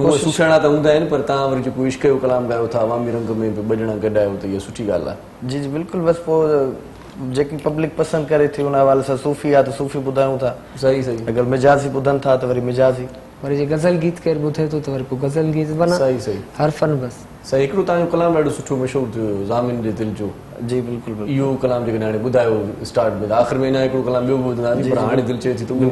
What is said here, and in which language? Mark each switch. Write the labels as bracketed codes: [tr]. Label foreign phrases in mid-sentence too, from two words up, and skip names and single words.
[sd] उहे सुठा त हूंदा आहिनि, पर तव्हां वरी जेको इश्क जो कलाम ॻायो था अवामी रंग में बि ॿ ॼणा गॾु आहियो त इहा सुठी ॻाल्हि आहे। जी जी बिल्कुलु। बसि पोइ जेकी पब्लिक पसंदि करे थी उन हवाले सां सूफ़ी आहे त सूफ़ी ॿुधायूं था। सही सही। अगरि मिजाज़ी ॿुधनि था त वरी मिजाज़ी। वरी जे गज़ल गीत केरु ॿुधे थो त वरी पोइ गज़ल गीत बना। सही सही। हर फन बसि। सही। हिकिड़ो तव्हांजो कलाम ॾाढो सुठो मशहूरु थियो हुयो, ज़ामिन जे दिलि जो। जी बिल्कुलु बिल्कुलु। इहो कलाम जेकॾहिं हाणे ॿुधायो स्टार्ट में, आख़िर में अञा हिकिड़ो कलाम ॿियो बि ॿुधंदासीं, पर हाणे दिलि चए थी त उहो